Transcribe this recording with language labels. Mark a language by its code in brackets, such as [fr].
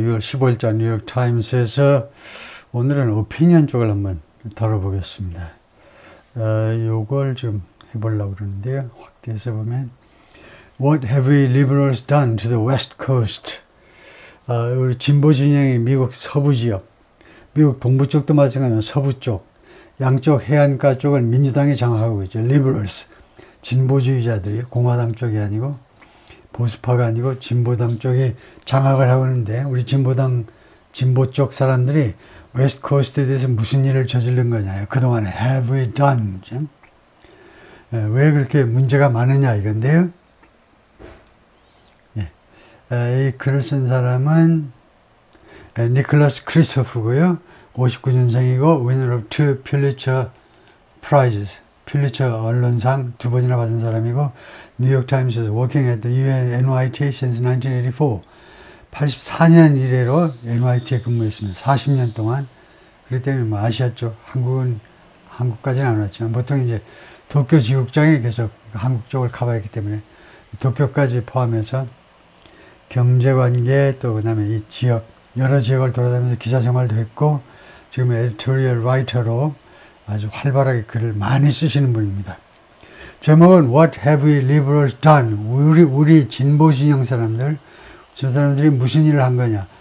[ko] 6월 15일자 뉴욕타임스에서 오늘은 오피니언 쪽을 한번 다뤄보겠습니다. 요걸 좀 해보려고 그러는데요. 확대해서 보면 [en] What have we liberals done to the West Coast? [ko] 우리 진보 진영이 미국 서부 지역, 미국 동부 쪽도 마찬가지로 서부 쪽, 양쪽 해안가 쪽을 민주당이 장악하고 있죠. liberals, 진보주의자들이 공화당 쪽이 아니고 보수파가 아니고 진보당 쪽이 장악을 하고 있는데, 우리 진보 쪽 사람들이 웨스트 코스트에 대해서 무슨 일을 저지른 거냐, 그동안에 [en] have we done, [ko] 왜 그렇게 문제가 많으냐 이건데요. 이 글을 쓴 사람은 니콜라스 크리스토프고요. 59년생이고 [en] winner of two Pulitzer Prizes, [ko] 필리처 언론상 2번이나 받은 사람이고, 뉴욕타임스에서 [en] working at the UN NYT since 1984, [ko] 84년 이래로 NYT에 근무했습니다. 40년 동안. 그렇기 때문에 뭐 아시아 쪽, 한국까지는 안 왔지만 보통 이제 도쿄 지국장에 계속 한국 쪽을 커버했기 때문에 도쿄까지 포함해서 경제관계, 또 그 다음에 이 지역, 여러 지역을 돌아다니면서 기자 생활도 했고, 지금 에디토리얼 라이터로 아주 활발하게 글을 많이 쓰시는 분입니다. [en] 제목은 What have we liberals done? [ko] 우리 진보 진영 사람들, 저 사람들이 무슨 일을 한 거냐?